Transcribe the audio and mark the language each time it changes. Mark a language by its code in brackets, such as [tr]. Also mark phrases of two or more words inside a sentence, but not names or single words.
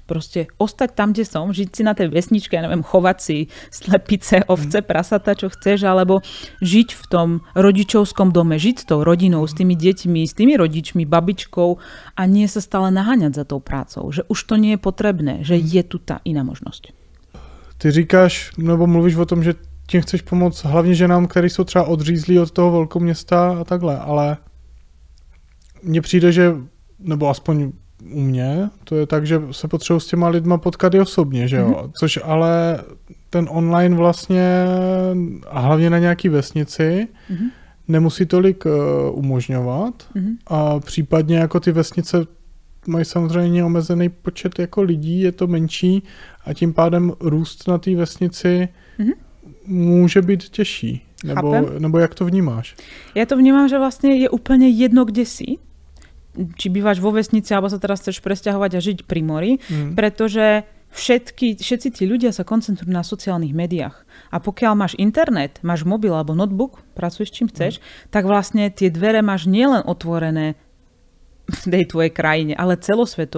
[sk] Proste ostať tam, kde som, žiť si na tej vesničke, ja neviem, chovať si slepice, ovce, prasata, čo chceš, alebo žiť v tom rodičovskom dome, žiť s tou rodinou, s tými deťmi, s tými rodičmi, babičkou a nie sa stále naháňať za tou prácou. Že už to nie je potrebné, že je tu tá iná možnosť. [cs] Ty říkáš, nebo mluvíš o tom, že tím chceš pomoct hlavně ženám, které jsou třeba odřízlí od toho velkoměsta a takhle, ale mně přijde, že, nebo aspoň u mě, to je tak, že se potřebuji s těma lidma potkat i osobně, že jo? Což ale ten online vlastně, a hlavně na nějaký vesnici, nemusí tolik umožňovat. A případně jako ty vesnice mají samozřejmě omezený počet jako lidí, je to menší a tím pádem růst na té vesnici může být těžší. Nebo jak to vnímáš? [sk] Ja to vnímam, že vlastne je úplne jedno, kde si. Či bývaš vo vesnici, alebo sa teraz chceš presťahovať a žiť pri mori, pretože všetci tí ľudia sa koncentrujú na sociálnych médiách. A pokiaľ máš internet, máš mobil alebo notebook, pracuješ čím chceš, tak vlastne tie dvere máš nielen otvorené v tej tvojej krajine, ale celosveto.